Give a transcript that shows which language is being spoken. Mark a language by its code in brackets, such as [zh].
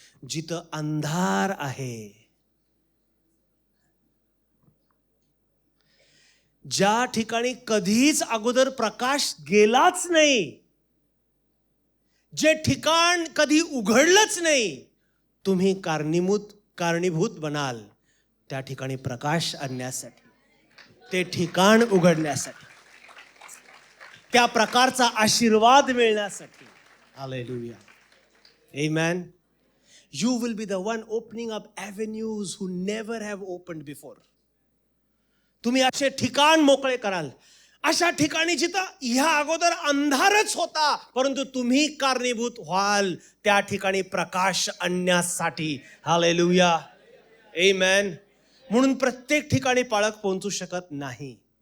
[mr] जिथं अंधार आहे, ज्या ठिकाणी कधीच अगोदर प्रकाश गेलाच नाही, जे ठिकाण कधी उघडलंच नाही, तुम्ही कारणीभूत बनाल त्या ठिकाणी प्रकाश आणण्यासाठी, ते ठिकाण उघडण्यासाठी, त्या प्रकारचा आशीर्वाद मिळण्यासाठी. Hallelujah, amen. [en] You will be the one opening up avenues who never have opened before. [mr] तुम्ही असे ठिकाण मोकळे कराल, अशा ठिकाणी जिथं ह्या अगोदर अंधारच होता, परंतु तुम्ही कारणीभूत व्हाल त्या ठिकाणी प्रकाश आणण्यासाठी. हालेलुया, आमेन. म्हणून प्रत्येक ठिकाणी पाळक पोहोचू शकत नाही.